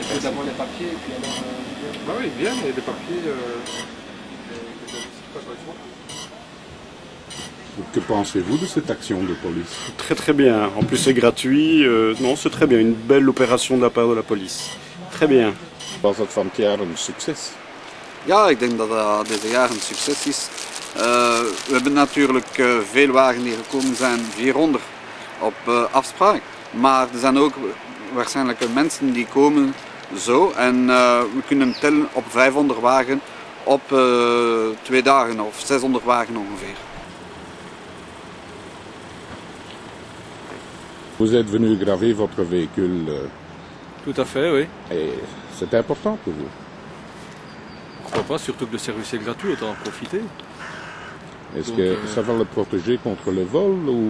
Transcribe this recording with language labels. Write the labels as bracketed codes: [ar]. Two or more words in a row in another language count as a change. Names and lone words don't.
[fr] Il faut d'abord les papiers et puis alors... oui, bien, il y a des papiers. Que pensez-vous de cette action de police? Très très bien. En plus c'est gratuit. Non, c'est très bien. Une belle opération de la part de la police. Très bien. [nl] Was dat van het jaar een succes? Ja, ik denk dat dat deze jaar een succes is. We hebben natuurlijk veel wagen die gekomen zijn, 400 op afspraak. Maar er zijn ook waarschijnlijk mensen die komen zo en we kunnen tellen op 500 wagen op 2 dagen of 600 wagen ongeveer. [fr] Vous êtes venu graver votre véhicule. Tout à fait, oui. Et c'est important pour vous. Pourquoi pas, surtout que le service est gratuit, autant en profiter. Est-ce que ça va le protéger contre le vol ou